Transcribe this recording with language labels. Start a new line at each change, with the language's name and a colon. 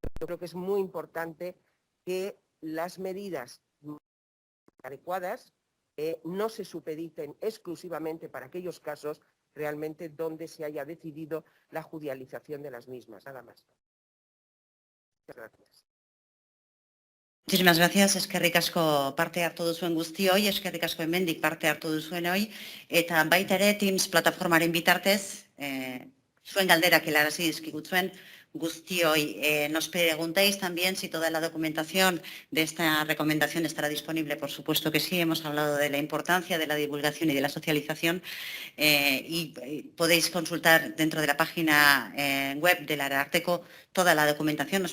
Spanish: Yo creo que es muy importante que las medidas adecuadas no se supediten exclusivamente para aquellos casos realmente donde se haya decidido la judicialización de las mismas. Nada más. Muchas gracias. Muchísimas gracias,
Basque: eskerrik asko parte hartu duzuen guztioi, eskerrik asko hemendik parte hartu duzuenoi, eta baita ere Teams plataformaren bitartez, zuen galderak helarazi dizkiguzuen guztioi.
Spanish: Nos preguntáis también si toda la documentación de esta recomendación estará disponible. Por supuesto que sí, hemos hablado de la importancia de la divulgación y de la socialización y podéis consultar dentro de la página web del Ararteko toda la documentación.